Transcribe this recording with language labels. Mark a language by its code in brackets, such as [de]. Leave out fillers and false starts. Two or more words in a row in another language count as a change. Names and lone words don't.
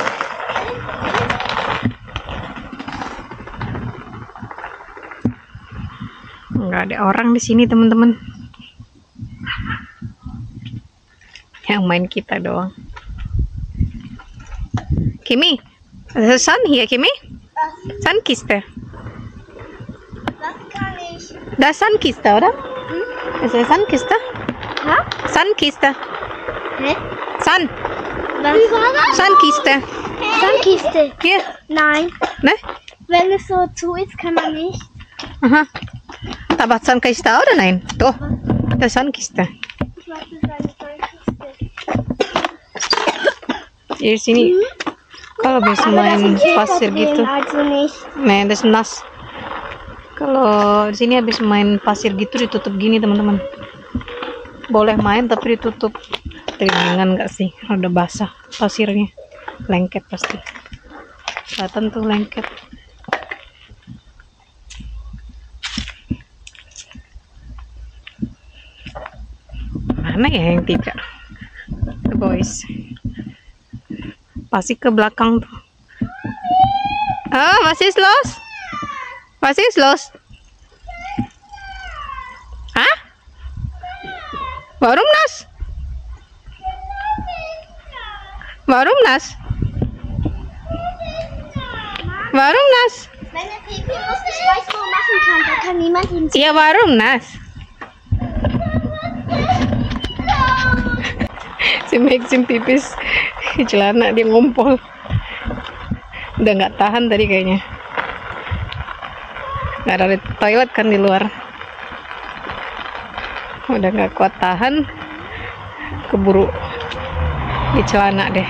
[id] Nggak ada orang di sini teman-teman. Yang main kita doang. [en] Kimi, the sun here, [de] Kimi? Sandkiste. Das kann ich. Das Sandkiste, oder? Ist das Sandkiste? Ha? Sandkiste. Hä? Sand. Was war das? Sandkiste. Sandkiste. Hier. Nein. Ne? Wenn es so zu ist, kann man nicht. Aha. Aber Sandkiste oder nein? Doch. Das Sandkiste. Ich weiß, das ist eine Sandkiste. [id] Di sini kalau bisa main pasir gitu. [de] Also nicht. Nah, das nas. [id] Kalau di sini habis main pasir gitu ditutup gini teman-teman. Boleh main tapi ditutup. Ringan nggak sih? Udah basah pasirnya, lengket pasti. Kelihatan tuh lengket. Mana ya yang 3? [en] The boys. [id] Pasti ke belakang tuh. Oh, masih los? Masih los? Hah? [de] Warum nas? Warum nas? Warum nas? Wenn er Pipi muss, ich weiß, wo er machen kann. Da kann niemand ihm sehen. Iya, warum nas? [id] Si Maxim pipis di celana, dia ngumpul. Udah nggak tahan tadi kayaknya. Nggak ada toilet kan di luar. Udah nggak kuat tahan, keburu di celana deh.